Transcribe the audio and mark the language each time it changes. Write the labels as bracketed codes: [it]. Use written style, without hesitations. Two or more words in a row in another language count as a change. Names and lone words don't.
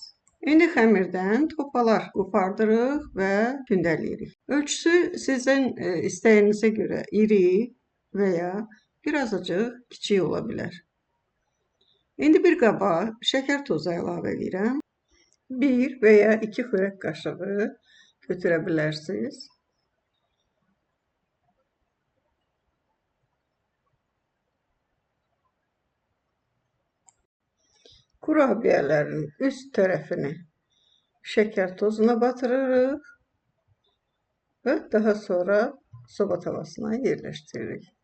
[az] İndi xəmirdən topalar qopardırıq və gündələyirik. Ölçüsü sizin istəyinizə görə iri və ya birazcık kiçik ola bilər. İndi bir qaba şəkər tozu əlavə edirəm. 1 və ya 2 xörək qaşığı götürebilirsiniz. [tr] Kurabiyelerin üst tarafını şeker tozuna batırırıq ve daha sonra soba tavasına yerleştiririk.